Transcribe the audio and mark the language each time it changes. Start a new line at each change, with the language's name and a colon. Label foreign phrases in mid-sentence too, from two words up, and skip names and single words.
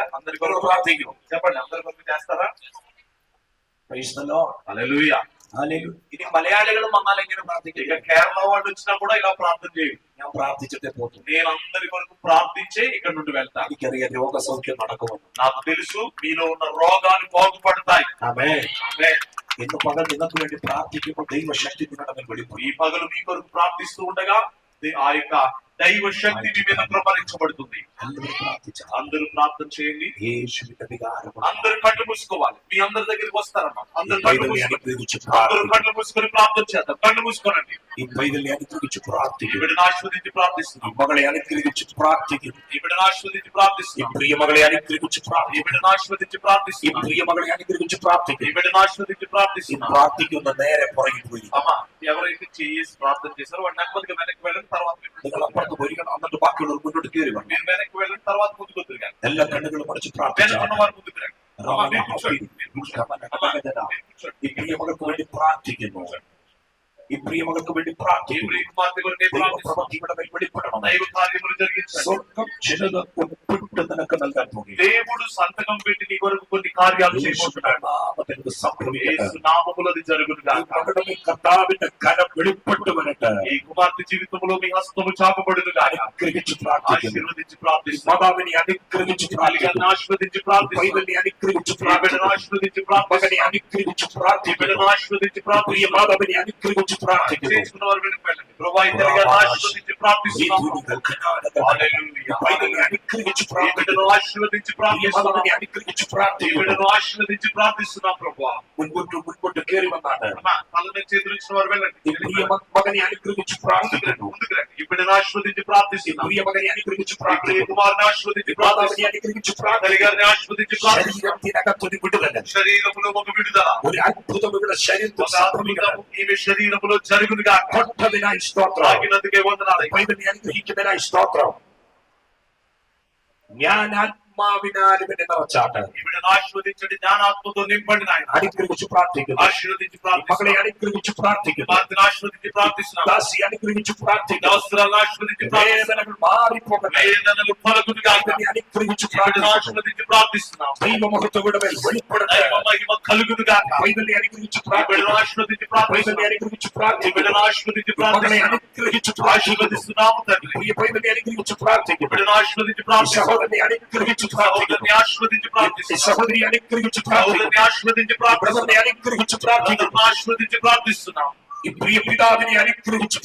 Telugu: అందరి కొరకు ప్రార్థించు. చెప్పండి, అందరి కొరకు చేస్తారా?
English: Praise the Lord.
Telugu: హల్లెలూయా.
English: Hallelujah.
Malayalam: ഇനി മലയാളികളും വന്നാൽ എങ്ങനെ പ്രാർത്ഥിക്കും?
Telugu: ఇక కేరళ వాళ్ళు వచ్చినా కూడా ఇలా ప్రార్థన చేయు.
Malayalam: ഞാൻ പ്രാർത്ഥിച്ചിട്ടേ പോകും.
Telugu: నేను అందరి కొరకు ప్రార్థించే ఇక్కడ నుండి వెళ్తాను.
Malayalam: എനിക്കറിയാം രോഗസൗഖ്യം നടക്കുമെന്ന്.
Telugu: నాకు తెలుసు మీలో ఉన్న రోగాలు బాగుపడతాయి.
Malayalam: ആമേൻ.
Telugu: ఆమేన్.
Malayalam: ഇന്ന് പകൽ നിങ്ങൾക്ക് വേണ്ടി പ്രാർത്ഥിക്കുമ്പോൾ ദൈവശക്തി നിങ്ങളുടെ മേൽ വെളിപ്പെടും.
Telugu: ఈ పగలు మీ కొరకు ప్రార్థిస్తూ ఉండగా ఆ యొక్క దైవ శక్తి మీ మీద ప్రపరించబడుతుంది.
Malayalam: എല്ലാവരും പ്രാർത്ഥിച്ചാൽ
Telugu: అందరూ ప్రార్థన చేయండి.
Malayalam: യേശുവിന്റെ വികാരം
Telugu: అందరు కళ్ళు మూసుకోవాలి. మీ అందరి దగ్గరికి వస్తారమ్మా. అందరు
Malayalam: ഈ
Telugu: కళ్ళు
Malayalam: പൈതലിനെ
Telugu: మూసుకొని
Malayalam: അനുഗ്രഹിച്ച്
Telugu: అందరూ
Malayalam: പ്രാർത്ഥിക്കും.
Telugu: కళ్ళు మూసుకొని ప్రార్థన చేద్దాం. కళ్ళు మూసుకోనండి.
Malayalam: ഈ പൈതലിനെ അനുഗ്രഹിച്ച് പ്രാർത്ഥിക്കും.
Telugu: ఈవిడని ఆశీర్వదించి ప్రార్థిస్తున్నాం.
Malayalam: ഈ മകളെ അനുഗ്രഹിച്ച് പ്രാർത്ഥിക്കും.
Telugu: ఈవిడని ఆశీర్వదించి
Malayalam: ഈ
Telugu: ప్రార్థిస్తున్నాం.
Malayalam: പ്രിയ മകളെ അനുഗ്രഹിച്ച് പ്രാർത്ഥിക്കും.
Telugu: ఈవిడని ఆశీర్వదించి
Malayalam: ഈ
Telugu: ప్రార్థిస్తున్నాం.
Malayalam: പ്രിയ മകളെ അനുഗ്രഹിച്ച് പ്രാർത്ഥിക്കും.
Telugu: ఈవిడని ఆశీర్వదించి
Malayalam: ഈ
Telugu: ప్రార్థిస్తున్నాం.
Malayalam: പ്രാർത്ഥിക്കുന്ന നേരെ പുറകിൽ പോയി
Telugu: అమ్మా, ఎవరైతే చేసి ప్రార్థన చేశారో వాడు నెమ్మదిగా వెనక్కి వెళ్ళిన తర్వాత
Malayalam: നിങ്ങൾ അപ്പുറത്ത് പോയി എന്നിട്ട് ബാക്കിയുള്ളവർ മുന്നോട്ട് കയറി വന്നു.
Telugu: మీరు వెనక్కి వెళ్ళిన తర్వాత ముందుకు తిరగాలి.
Malayalam: എല്ലാ കണ്ണുകളും അടച്ച്
Telugu: వెనక
Malayalam: പ്രാർത്ഥിച്ചാൽ
Telugu: ఉన్న వారు ముందుకు రండి. అమ్మా, మీరు కూర్చోండి. మీరు కూర్చోండి. అమ్మా, మీరు కూర్చోండి.
Malayalam: ഈ പ്രിയ മകൾക്ക് വേണ്ടി പ്രാർത്ഥിക്കുന്നു. ഈ പ്രിയ മകൾക്ക് വേണ്ടി
Telugu: ఈ
Malayalam: പ്രാർത്ഥിക്കുന്നു.
Telugu: ప్రియ కుమార్తె కొరకు నేను ప్రార్థిస్తున్నాను.
Malayalam: ദൈവപ്രവൃത്തി ഇവിടെ മേൽ വെളിപ്പെടണം.
Telugu: దైవ కార్యములు జరిగించండి.
Malayalam: സ്വർഗം ചിലത് ഒപ്പിട്ട് നിനക്ക് നൽകാൻ പോകുന്നു.
Telugu: దేవుడు సంతకం పెట్టి నీ కొరకు కొన్ని కార్యాలు చేయబోతున్నాడు.
Malayalam: നാമത്തിൽ സംഭവിക്കട്ടെ.
Telugu: యేసు నామములో అది జరుగును
Malayalam: ഈ
Telugu: గాక.
Malayalam: മകളുടെ മേൽ കർത്താവിന്റെ കരം വെളിപ്പെട്ട് വരട്ടെ.
Telugu: ఈ కుమార్తె జీవితంలో మీ హస్తము చాపబడును గాక.
Malayalam: അനുഗ്രഹിച്ച് പ്രാർത്ഥിക്കുന്നു.
Telugu: ఆశీర్వదించి ప్రార్థిస్తున్నాను.
Malayalam: മാതാവിനെ അനുഗ്രഹിച്ച് പ്രാർത്ഥിക്കുന്നു.
Telugu: ఆశీర్వదించి ప్రార్థిస్తున్నాను.
Malayalam: പൈതലിനെ അനുഗ്രഹിച്ച്
Telugu: బిడ్డను
Malayalam: പ്രാർത്ഥിക്കുന്നു.
Telugu: ఆశీర్వదించి
Malayalam: മകനെ
Telugu: ప్రార్థిస్తున్నాను.
Malayalam: അനുഗ്രഹിച്ച് പ്രാർത്ഥിക്കുന്നു.
Telugu: బిడ్డను ఆశీర్వదించి
Malayalam: പ്രിയ
Telugu: ప్రార్థిస్తున్నాను.
Malayalam: മാതാവിനെ അനുഗ്രഹിച്ച് പ്രാർത്ഥിക്കുന്നു.
Telugu: చేసుకున్న వారు వెనక్కి వెళ్ళండి. ప్రభువా, ఇద్దరు గారిని ఆశీర్వదించి ప్రార్థిస్తున్నాము. హల్లెలూయా.
Malayalam: പൈതലിനെ അനുഗ്രഹിച്ച്
Telugu: ఈ
Malayalam: പ്രാർത്ഥിക്കുന്നു.
Telugu: బిడ్డను ఆశీర్వదించి
Malayalam: പ്രിയ
Telugu: ప్రార్థిస్తున్నాము.
Malayalam: മാതാവിനെ അനുഗ്രഹിച്ച്
Telugu: ఈ
Malayalam: പ്രാർത്ഥിക്കുന്നു.
Telugu: బిడ్డను ఆశీర్వదించి ప్రార్థిస్తున్నాం ప్రభువా.
Malayalam: മുൻപോട്ട് കയറി വന്നാണ്.
Telugu: అమ్మా, తల మీద చేతులు ఇచ్చిన వారు వెళ్ళండి.
Malayalam: ഈ പ്രിയ മകനെ അനുഗ്രഹിച്ച് പ്രാർത്ഥിക്കുന്നു.
Telugu: ముందుకు రండి. ఈ బిడ్డను ఆశీర్వదించి
Malayalam: ഈ
Telugu: ప్రార్థిస్తున్నాం.
Malayalam: പ്രിയ മകനെ അനുഗ്രഹിച്ച്
Telugu: ఈ ప్రియ
Malayalam: പ്രാർത്ഥിക്കുന്നു.
Telugu: కుమారుని ఆశీర్వదించి
Malayalam: മാതാവിനെ
Telugu: ప్రార్థిస్తున్నాం.
Malayalam: അനുഗ്രഹിച്ച്
Telugu: తల్లి
Malayalam: പ്രാർത്ഥിക്കുന്നു.
Telugu: గారిని ఆశీర్వదించి ప్రార్థిస్తున్నాం.
Malayalam: ശരീരത്തിനകത്തൊരു വിടുതൽ,
Telugu: శరీరములో ఒక విడుదల,
Malayalam: ഒരു అద్భుతం ഇവിടെ ശരീരത്തിൽ
Telugu: ఒక
Malayalam: സംഭവിക്കണം.
Telugu: అద్భుతం ఈమె శరీరములో జరుగును గాక.
Malayalam: തൊട്ടതിനായി സ്തോത്രം.
Telugu: తాకినందుకే వందనాలు.
Malayalam: ബൈബിളിനെ അനുഗ്രഹിക്കുന്നതിനായി സ്തോത്രം. ഞാൻ ആത്മാവിനാൽ ഇവനെ നിറച്ചാട്ട്.
Telugu: ఈ బిడ్డను ఆశీర్వదించండి. జ్ఞానాత్మతో నింపండి నాయన.
Malayalam: അനുഗ്രഹിച്ച് പ്രാർത്ഥിക്കുന്നു.
Telugu: ఆశీర్వదించి
Malayalam: ഈ മകളെ
Telugu: ప్రార్థిస్తున్నాం.
Malayalam: അനുഗ്രഹിച്ച് പ്രാർത്ഥിക്കുന്നു.
Telugu: కుమార్తెను ఆశీర్వదించి ప్రార్థిస్తున్నాం.
Malayalam: ദാസി അനുഗ്രഹിച്ച് പ്രാർത്ഥിക്കുന്നു.
Telugu: అవసరాలను ఆశీర్వదించి ప్రార్థిస్తున్నాం.
Malayalam: വേദനകൾ മാറിപ്പോകട്ടെ.
Telugu: వేదనలు తొలగును గాక.
Malayalam: ഇതിനെ അനുഗ്രഹിച്ച്
Telugu: ఈ బిడ్డను
Malayalam: പ്രാർത്ഥിക്കുന്നു.
Telugu: ఆశీర్వదించి ప్రార్థిస్తున్నాం.
Malayalam: ദൈവമഹത്വം ഇവിടെ മേൽ വെളിപ്പെടട്ടെ.
Telugu: దైవ మహిమ కలుగును గాక.
Malayalam: ബൈബിളിനെ അനുഗ്രഹിച്ച്
Telugu: ఈ బిడ్డను
Malayalam: പ്രാർത്ഥിക്കുന്നു.
Telugu: ఆశీర్వదించి
Malayalam: ബൈബിളിനെ
Telugu: ప్రార్థిస్తున్నాం.
Malayalam: അനുഗ്രഹിച്ച്
Telugu: ఈ
Malayalam: പ്രാർത്ഥിക്കുന്നു.
Telugu: బిడ్డను ఆశీర్వదించి
Malayalam: ഈ മകളെ
Telugu: ప్రార్థిస్తున్నాం.
Malayalam: അനുഗ്രഹിച്ച് പ്രാർത്ഥിക്കുന്നു.
Telugu: ఆశీర్వదిస్తున్నాము తండ్రి.
Malayalam: പ്രിയ ബൈബിളിനെ അനുഗ്രഹിച്ച്
Telugu: ఈ
Malayalam: പ്രാർത്ഥിക്കുന്നു.
Telugu: బిడ్డను ఆశీర్వదించి
Malayalam: ഈ
Telugu: ప్రార్థిస్తున్నాం.
Malayalam: സഹോദരനെ അനുഗ്രഹിച്ച് പ്രാർത്ഥിക്കുന്നു.
Telugu: సహోదరుని ఆశీర్వదించి
Malayalam: ഈ
Telugu: ప్రార్థిస్తున్నాం.
Malayalam: സഹോദരിയെ അനുഗ്രഹിച്ച് പ്രാർത്ഥിക്കുന്നു.
Telugu: సహోదరుని ఆశీర్వదించి ప్రార్థిస్తున్నాం.
Malayalam: ബ്രദറിനെ അനുഗ്രഹിച്ച് പ്രാർത്ഥിക്കുന്നു.
Telugu: బ్రదర్ని ఆశీర్వదించి ప్రార్థిస్తున్నాం.
Malayalam: ഈ ప్రియ పిതാവിനെ അനുഗ്രഹിച്ച്